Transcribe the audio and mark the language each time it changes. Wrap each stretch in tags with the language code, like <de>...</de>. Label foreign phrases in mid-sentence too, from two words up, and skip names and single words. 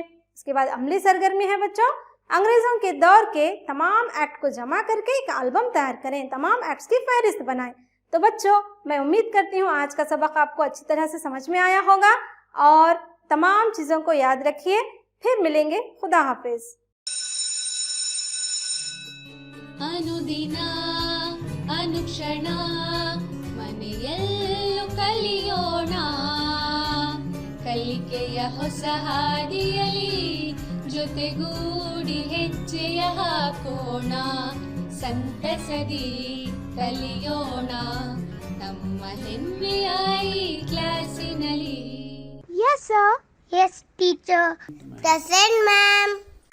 <hi>उसके बाद अमली सरगर्मी है बच्चों, अंग्रेज़ों के दौर के तमाम एक्ट को जमा करके एक एल्बम तैयार करें, तमाम एक्ट्स की फहरिस्त बनाएं। तो बच्चों मैं उम्मीद करती हूँ आज का सबक आपको अच्छी तरह से समझ में आया होगा और तमाम चीज़ों को याद रखिए। फिर मिलेंगे, खुदा हाफिज। अनुदिन अनुक्षण</hi> <kn>ಮನೆಯಲ್ಲೂ ಕಲಿಯೋಣ, ಕಲಿಕೆಯ ಹೊಸ ಹಾದಿಯಲ್ಲಿ ಜೊತೆಗೂಡಿ ಹೆಜ್ಜೆಯ ಹಾಕೋಣ, ಸಂತಸದಿ ಕಲಿಯೋಣ ನಮ್ಮ ಹೆಮ್ಮೆಯ ಈ ಕ್ಲಾಸಿನಲ್ಲಿ.</kn> <en>Yes, sir. Yes, teacher. Present, ma'am.</en>